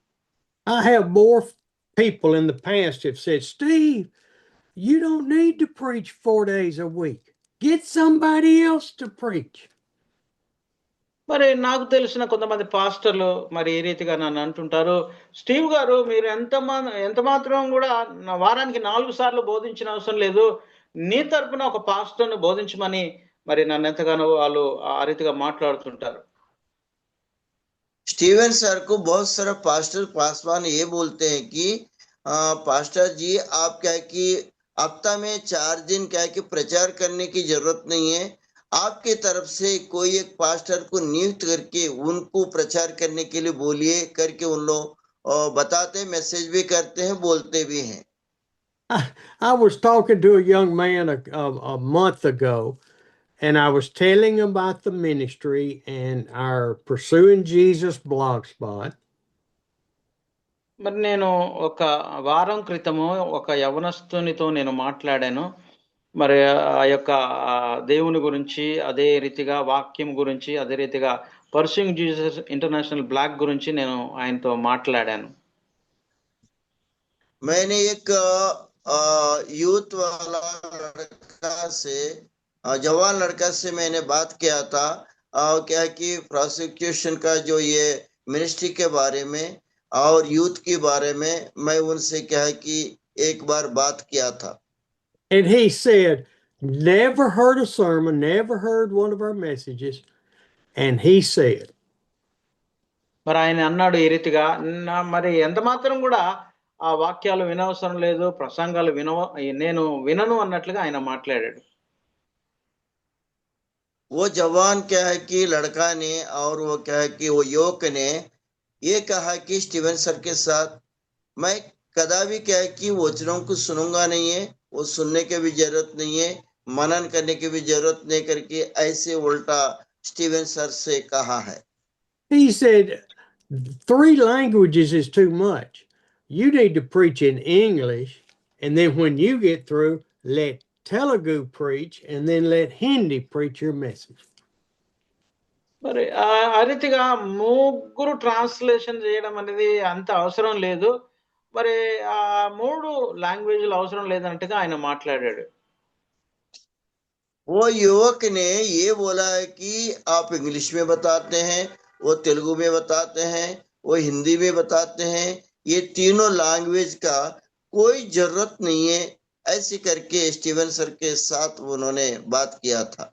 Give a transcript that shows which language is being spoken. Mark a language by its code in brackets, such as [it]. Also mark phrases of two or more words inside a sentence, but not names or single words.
[en] I have more people in the past have said, Steve, you don't need to preach 4 days a week. Get somebody else to preach. [te] మరి నాకు తెలిసిన కొంతమంది పాస్టర్లు మరి ఏ రీతిగా నన్ను అంటుంటారు, స్టీవ్ గారు మీరు ఎంత మాత్రం కూడా వారానికి 4 సార్లు బోధించిన అవసరం లేదు, నీ తరపున ఒక పాస్టర్ను బోధించమని మరి నన్ను ఎంతగానో వాళ్ళు ఆ రీతిగా మాట్లాడుతుంటారు. [hi] स्टीवन सर को बहुत सारा पास्टर पासवान ये बोलते हैं कि पास्टर जी, आप क्या है कि हफ्ता में 4 दिन क्या है कि प्रचार करने की जरूरत नहीं है, आपके तरफ से कोई एक पास्टर को नियुक्त करके उनको प्रचार करने के लिए बोलिए करके उन लोग बताते, मैसेज भी करते हैं, बोलते भी हैं। [en] I was talking to a young man a month ago, and I was telling him about the ministry and our Pursuing Jesus blogspot. [te] మరి నేను ఒక వారం క్రితము ఒక యవనస్తునితో నేను మాట్లాడాను. మరి ఆ యొక్క దేవుని గురించి, అదే రీతిగా వాక్యం గురించి, అదే రీతిగా పర్సూయింగ్ జీసస్ ఇంటర్నేషనల్ బ్లాక్ గురించి నేను ఆయనతో మాట్లాడాను. [hi] मैंने एक यूथ वाला लड़का से जवान लड़का से मैंने बात किया था क्या है कि प्रोसिक्यूशन का जो ये मिनिस्ट्री के बारे में और यूथ के बारे में मैं उनसे क्या है कि एक बार बात किया था. [en] And he said, never heard a sermon, never heard one of our messages. And he said, [te] మరి ఆయన అన్నాడు ఈ రీతిగా, మరి ఎంత మాత్రం కూడా ఆ వాక్యాలు వినవసరం లేదు, ప్రసంగాలు నేను వినను అన్నట్లుగా ఆయన మాట్లాడాడు. [hi] वो जवान क्या है कि लड़का ने और वो क्या है कि वो युवक ने ये कहा कि स्टीवन सर के साथ मैं कदापि क्या है कि वचनों को सुनूंगा नहीं है, वो सुनने की भी जरूरत नहीं है, मनन करने की भी जरूरत नहीं करके ऐसे उल्टा स्टीवन सर से कहा है. [en] he said, 3 languages is too much. You need to preach in English. And then when you get through, let Telugu preach and then let Hindi preach your message. [te] మరి ఆ రీతిగా ముగ్గురు ట్రాన్స్లేషన్ చేయడం అనేది అంత అవసరం లేదు. మరి ఆ 3 లాంగ్వేజ్‌లు అవసరం లేదన్నట్టుగా ఆయన మాట్లాడాడు. [hi] वो युवक ने ये बोला है कि आप इंग्लिश में बताते हैं, वो तेलुगु में बताते हैं, वो हिंदी में बताते हैं, ये तीनों लैंग्वेज का कोई जरूरत नहीं है, ऐसे करके स्टीवन सर के साथ उन्होंने बात किया था.